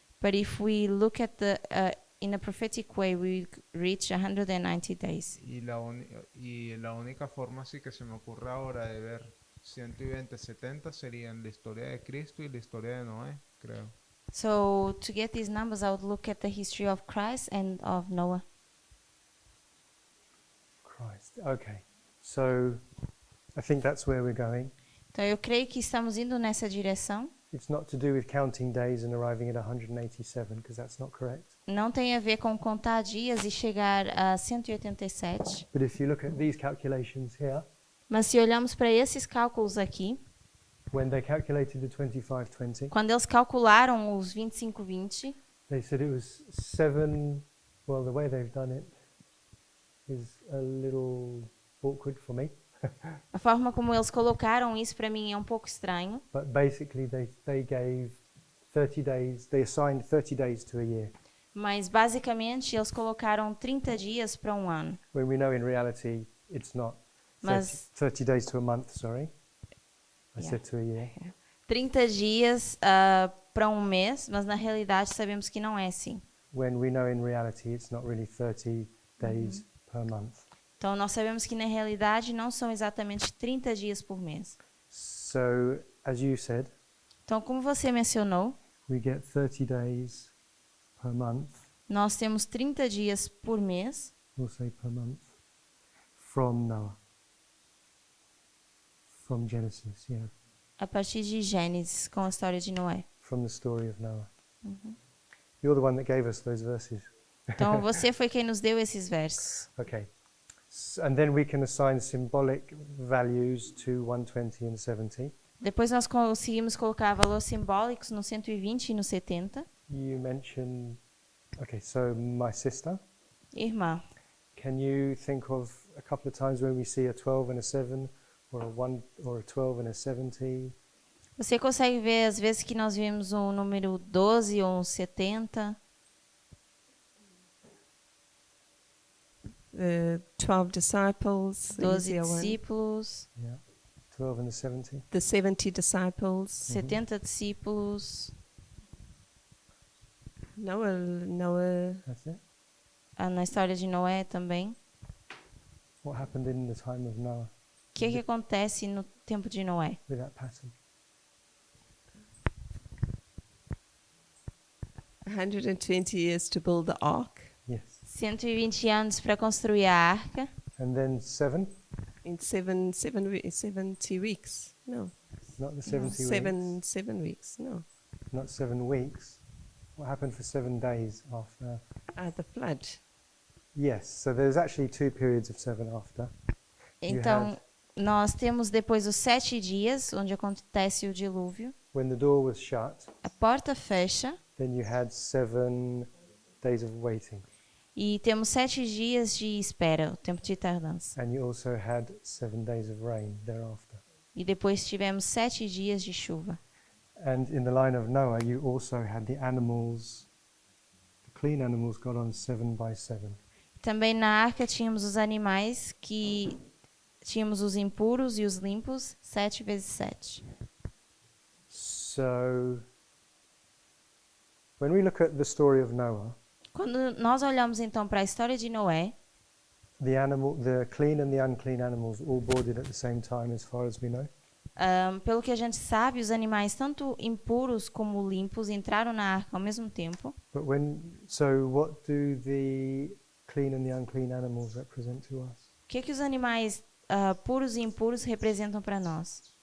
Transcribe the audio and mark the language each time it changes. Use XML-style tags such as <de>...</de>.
<en>But if we look at the in a prophetic way, we reach 190 days.</en> <es>Y la única forma así que se me ocurre ahora de ver 120, 70 serían la historia de Cristo y la historia de Noé, creo.</es> <en>So to get these numbers, I would look at the history of Christ and of Noah. Christ. Okay. So I think that's where we're going.</en> <pt>Então eu creio que estamos indo nessa direção.</pt> <en>It's not to do with counting days and arriving at 187, because that's not correct.</en> <pt>Não tem a ver com contar dias e chegar a 187.</pt> <en>But if you look at these calculations here,</en> <pt>Mas se olhamos para esses cálculos aqui,</pt> <en>when they calculated the 2520,</en> <pt>quando eles calcularam os 25-20,</pt> <en>they said it was 7. Well, the way they've done it is a little awkward for me.</en> <pt>a forma como eles colocaram isso para mim é um pouco estranho.</pt> <en>But basically, they gave 30 days, they assigned 30 days to a year.</en> <pt>Mas basicamente eles colocaram 30 dias para um ano.</pt> <en>When we know in reality it's not 30,</en> <pt>Mas</pt> <en>30 days to a month, sorry. I Yeah. said to a year.</en> <pt>30 dias para um mês, mas na realidade sabemos que não é assim.</pt> <en>When we know in reality it's not really 30 days per month.</en> <pt>Então nós sabemos que na realidade não são exatamente 30 dias por mês.</pt> <en>So, as you said,</en> <pt>Então, como você mencionou,</pt> <en>we get 30 days per month, nós temos 30 dias por mês, we'll say per month, from Noah. From Genesis, yeah.</en> <pt>a partir de Gênesis, com a história de Noé.</pt> <en>From the story of Noah. You're the one that gave us those verses.</en> <pt>Então, você foi quem nos deu esses versos.</pt> <en>Okay. And then we can assign symbolic values to 120 and 70.</en> <pt>Depois nós conseguimos colocar valores simbólicos no 120 e no 70.</pt> <en>You mentioned, okay, so my sister.</en> <pt>Irmã,</pt> <en>Can you think of a couple of times when we see a 12 and a 7, or a 1 or a 12 and a 70?</en> <pt>você consegue ver as vezes que nós vimos um número 12 ou um 70?</pt> <en>12 disciples, the 12 easier one.</en> <pt>discípulos,</pt> <en>Yeah. 12 and the 70. The 70 disciples.</en> <pt>70 discípulos.</pt> <en>Noah. That's it.</en> <pt>Na história de Noé também.</pt> <en>What happened in the time of Noah</en> <pt>O que acontece no tempo de Noé?</pt> <en>with that pattern? 120 years to build the ark. Yes.</en> <pt>120 anos para construir a arca.</pt> <en>And then 7, In 70 weeks. No. not the 70 weeks. 7 weeks. No. Not 7 weeks. What happened for 7 days after? The flood. Yes, so there's actually 2 periods of 7 after. You</en> <pt>Então,</pt> <en>had-</en> <pt>nós temos depois os 7 dias, onde acontece o dilúvio.</pt> <en>When the door was shut,</en> <pt>A porta fecha</pt> <en>then you had 7 days of waiting.</en> <pt>e temos 7 dias de espera, o tempo de tardança.</pt> <en>And you also had 7 days of rain thereafter.</en> <pt>E depois tivemos 7 dias de chuva.</pt> <en>And in the line of Noah, you also had the animals, the clean animals got on 7 by 7.</en> <pt>Também na arca tínhamos os animais que tínhamos os impuros e os limpos, 7 vezes 7.</pt> <en>So, when we look at the story of Noah,</en> <pt>Quando nós olhamos então para a história de Noé,</pt> <en>the clean and the unclean animals all boarded at the same time, as far as we know.</en> <pt>pelo que a gente sabe, os animais, tanto impuros como limpos, entraram na arca ao mesmo tempo.</pt> <en>But so what do the clean and the unclean animals represent to us?</en> <pt>O que os animais puros e impuros representam para nós?</pt>